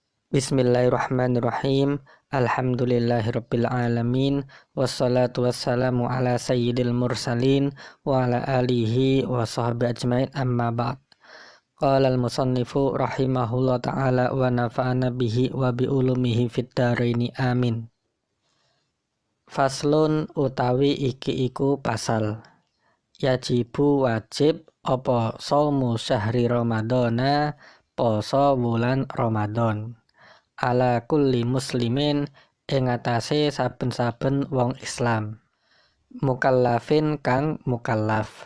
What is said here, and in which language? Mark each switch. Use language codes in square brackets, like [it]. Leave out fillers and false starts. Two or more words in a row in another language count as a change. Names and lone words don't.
[ar] بسم الله الرحمن الرحيم. الحمد لله رب العالمين. والصلاة والسلام على سيد المرسلين وعلى آله وصحبه أجمعين، أما بعد. قال المصنف رحمه الله تعالى ونفعنا به وبعلومه في الدارين آمين. [jv] Faslun utawi iki iku pasal. Yajibu wajib apa [ar] صوم شهر رمضان, [jv] poso wulan Ramadan. [ar] على كل مسلمٍ [jv] ing atase saben-saben wong Islam, mukallafin kang mukallaf.